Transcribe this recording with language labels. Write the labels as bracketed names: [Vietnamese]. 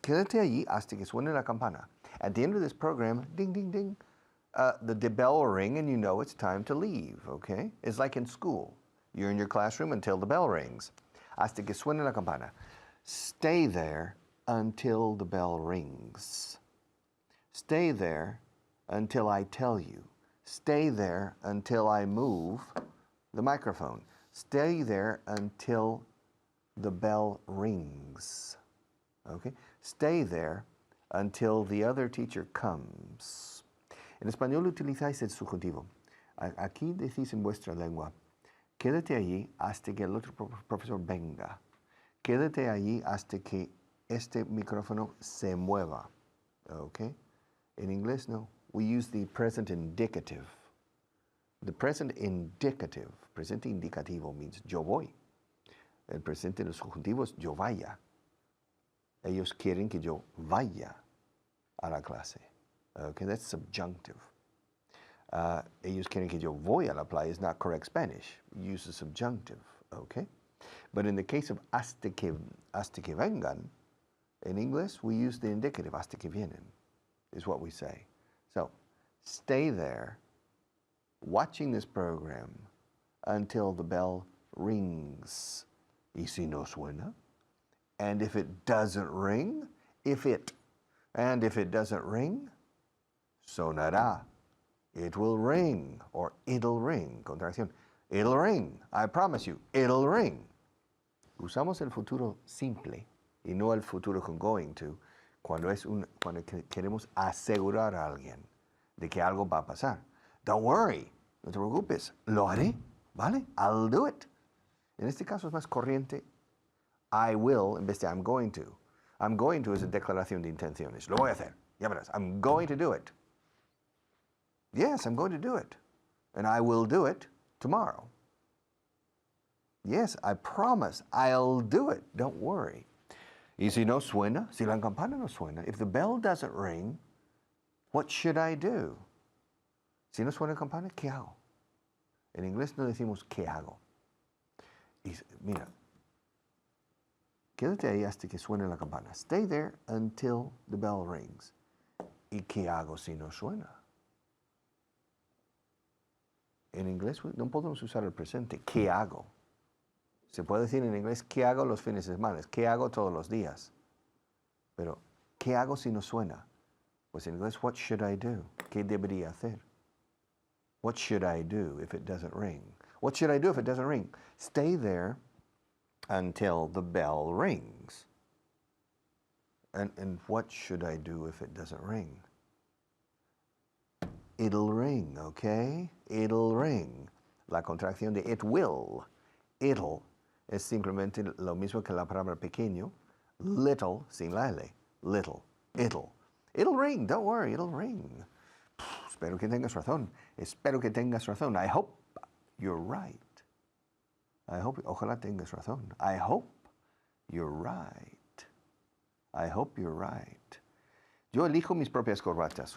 [Spanish] Quédate allí hasta que suene la campana. [English] At the end of this program, ding, ding, ding. The bell will ring and you know it's time to leave, okay? It's like in school. You're in your classroom until the bell rings. [Spanish] Hasta que suene la campana. [English] Stay there until the bell rings. Stay there until I tell you. Stay there until I move the microphone. Stay there until the bell rings, okay? Stay there until the other teacher comes. [Spanish] En español utilizáis el subjuntivo. Aquí decís en vuestra lengua, quédate allí hasta que el otro profesor venga. Quédate allí hasta que este micrófono se mueva. [English] Okay? In English, no. We use the present indicative. The present indicative, [Spanish] presente indicativo [English] means [Spanish] yo voy. El presente del subjuntivo es yo vaya. Ellos quieren que yo vaya a la clase. [English] Okay, that's subjunctive. [Spanish] Ellos quieren que yo voy a la playa [English] is not correct Spanish. We use the subjunctive, okay? But in the case of [Spanish] hasta que vengan, [English] in English, we use the indicative, [Spanish] hasta que vienen, [English] is what we say. So, stay there, watching this program until the bell rings. [Spanish] Y si no suena? [English] And if it doesn't ring, if it doesn't ring, [Spanish] sonará. [English] It will ring, or it'll ring. Contracción. It'll ring. I promise you, it'll ring. [Spanish] Usamos el futuro simple y no el futuro con [English] going to [Spanish] cuando queremos asegurar a alguien de que algo va a pasar. [English] Don't worry. [Spanish] No te preocupes. Lo haré. ¿Vale? [English] I'll do it. [Spanish] En este caso es más corriente. [English] I will [Spanish] en vez de [English] I'm going to. I'm going to [Spanish] es una declaración de intenciones. Lo voy a hacer. Ya verás. [English] I'm going to do it. Yes, I'm going to do it. And I will do it tomorrow. Yes, I promise I'll do it. Don't worry. [Spanish] Y si no suena, [English] si la campana no suena, if the bell doesn't ring, what should I do? [Spanish] Si no suena la campana, ¿qué hago? En inglés no decimos ¿qué hago? Y mira, quédate ahí hasta que suene la campana. [English] Stay there until the bell rings. [Spanish] ¿Y qué hago si no suena? En inglés no podemos usar el presente. ¿Qué hago? Se puede decir en inglés, ¿qué hago los fines de semana? ¿Qué hago todos los días? Pero, ¿qué hago si no suena? Pues en inglés, [English] what should I do? [Spanish] ¿Qué debería hacer? [English] What should I do if it doesn't ring? What should I do if it doesn't ring? Stay there until the bell rings. And what should I do if it doesn't ring? It'll ring, okay? It'll ring. [Spanish] La contracción de it will. It'll es simplemente lo mismo que la palabra pequeño. [English] Little, [Spanish] sin la L. [English] Little. It'll. It'll ring, don't worry, it'll ring. [Spanish] Espero que tengas razón. Espero que tengas razón. [English] I hope you're right. [Spanish] Ojalá tengas razón. [English] I hope you're right. I hope you're right. [Spanish] Yo elijo mis propias corbatas.